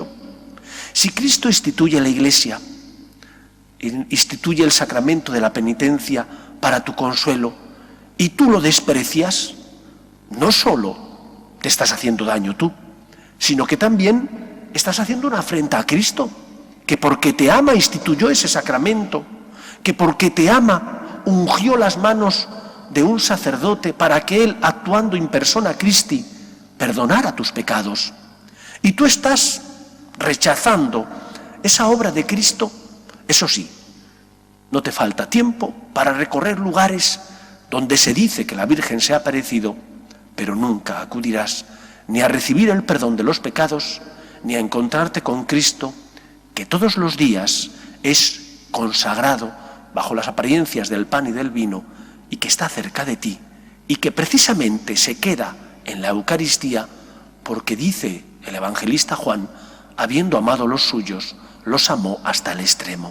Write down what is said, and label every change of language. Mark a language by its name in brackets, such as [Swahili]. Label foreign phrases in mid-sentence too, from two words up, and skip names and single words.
[Spanish] Si Cristo instituye la Iglesia, instituye el sacramento de la penitencia para tu consuelo, y tú lo desprecias, no solo te estás haciendo daño tú, sino que también estás haciendo una afrenta a Cristo, que porque te ama instituyó ese sacramento, que porque te ama ungió las manos de un sacerdote para que él, actuando [Latin] in persona Christi, [Spanish] perdonara tus pecados. Y tú estás rechazando esa obra de Cristo. Eso sí, no te falta tiempo para recorrer lugares donde se dice que la Virgen se ha aparecido, pero nunca acudirás ni a recibir el perdón de los pecados, ni a encontrarte con Cristo, que todos los días es consagrado bajo las apariencias del pan y del vino, y que está cerca de ti, y que precisamente se queda en la Eucaristía, porque dice el evangelista Juan, habiendo amado a los suyos, los amó hasta el extremo.